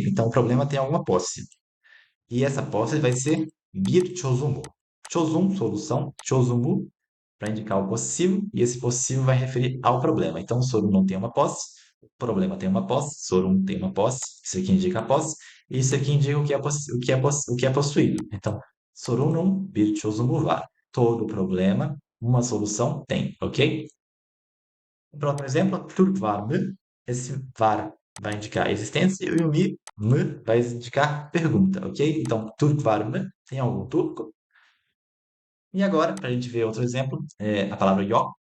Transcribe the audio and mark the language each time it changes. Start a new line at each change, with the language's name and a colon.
Portuguese: Então, o problema tem alguma posse. E essa posse vai ser bir çözümü. Çözüm, solução. Çözümü, para indicar o possessivo. E esse possessivo vai referir ao problema. Então, sorun não tem uma posse. O problema tem uma posse. Sorun tem uma posse. Isso aqui indica a posse. E isso aqui indica o que é possuído.
Turkish: Então, sorunun bir çözümü var.
Portuguese: Todo problema, uma solução tem, ok? O próximo exemplo, Türk var mı? Esse var vai indicar existência e o mı vai indicar pergunta, ok? Então, Türk var mı? Tem algum turco? E agora, para a gente ver outro exemplo, a palavra yok.